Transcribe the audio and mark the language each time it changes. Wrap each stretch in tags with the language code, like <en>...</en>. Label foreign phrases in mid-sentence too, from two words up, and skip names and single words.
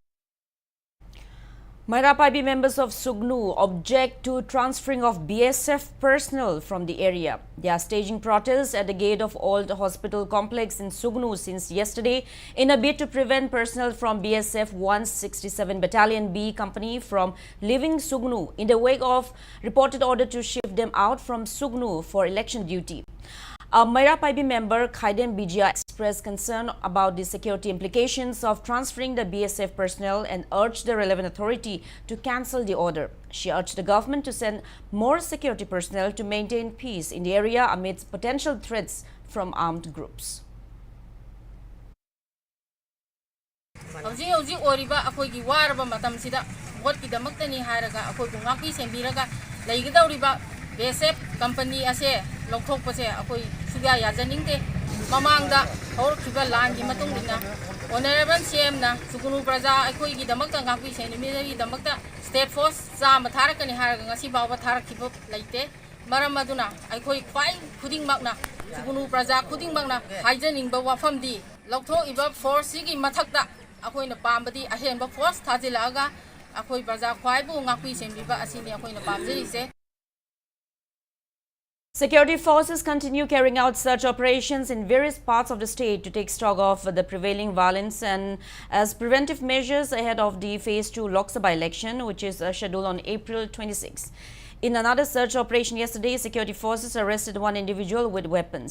<en>Mairapaibi members of Sugnu object to transferring of BSF personnel from the area. They are staging protests at the gate of Old Hospital Complex in Sugnu since yesterday in a bid to prevent personnel from BSF 167 Battalion B Company from leaving Sugnu in the wake of reported order to shift them out from Sugnu for election duty. A Mairapaibi member, Khaiden Bijia, expressed concern about the security implications of transferring the BSF personnel and urged the relevant authority to cancel the order. She urged the government to send more security personnel to maintain peace in the area amidst potential threats from armed groups.</en> <mni>BSF company ase lokthokpase akoi suga yajaningde mamangda horkiba land gi matungina</mni> <en>honorable CM</en> <mni>na Sugnu praja akoi gi damakta ngakpi senimi damakta</mni> <en>state force</en> <mni>chama tharakani haraga ngasi bawa tharakhiba leite maram aduna akoi kwai khuding makna Sugnu praja khuding makna haijaningba wafamdi lokthok iba force gi mathakta akoi na pambadi ahenba force thajilaga akoi praja kwai bu ngakpi senbiba asini akoi na pamjeri se.</mni> <en>Security forces continue carrying out search operations in various parts of the state to take stock of the prevailing violence and as preventive measures ahead of the Phase 2 Lok Sabha election, which is scheduled on April 26. In another search operation yesterday, security forces arrested one individual with weapons.</en>